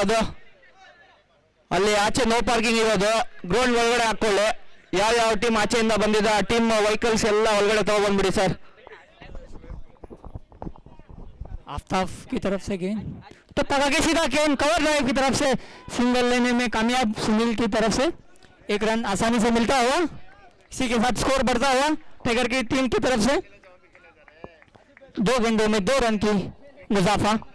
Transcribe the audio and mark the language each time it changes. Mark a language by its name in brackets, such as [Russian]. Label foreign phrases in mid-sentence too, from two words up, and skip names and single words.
[Kannada] ಅದು ಅಲ್ಲಿ ಆಚೆ [English] no parking [Kannada] ಇರೋದು ಗ್ರೌಂಡ್ ಒಳಗಡೆ ಹಾಕೊಳ್ಳಿ. ಯಾವ ಯಾವ ಟೀಮ್ ಆಚೆಯಿಂದ ಬಂದಿದೆ ಆ [English] team vehicles [Kannada] ಎಲ್ಲ ಒಳಗಡೆ ತಗೊಂಡ್ಬಿಡಿ ಸರ್. [Hindi] आफ्ताब की तरफ से गेंद तो पका के सीधा गेंद [English] cover drive [Hindi] की तरफ से सिंगल लेने में कामयाब सुनील की तरफ से 1 रन आसानी से मिलता हुआ, इसी के साथ स्कोर बढ़ता हुआ टाइगर की टीम की तरफ से 2 गेंदों में 2 रन की मुजाफा।